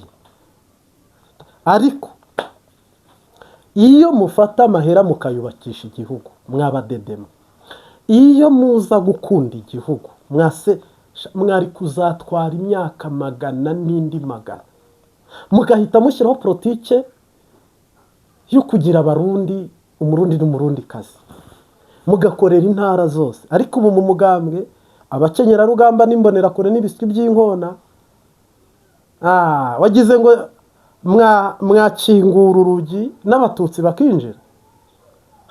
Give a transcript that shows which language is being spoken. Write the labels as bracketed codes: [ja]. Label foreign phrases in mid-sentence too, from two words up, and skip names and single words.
[rn] Ariko iyo mufata amahera mukayubakisha igihugu, mwabadedema, iyo muza gukunda igihugu, mwari kuzatwara imyaka magana n'indi magana, mugahita mushyiraho politike yo kugira Abarundi, Umurundi n'Umurundikazi, mugakorera intara zose. Ariko ubu mu mugambwe, abakenyera rugamba n'imbonerakure n'ibiswi by'inkona, wagize ngo mwakingura urugi n'abatutsi bakinjira.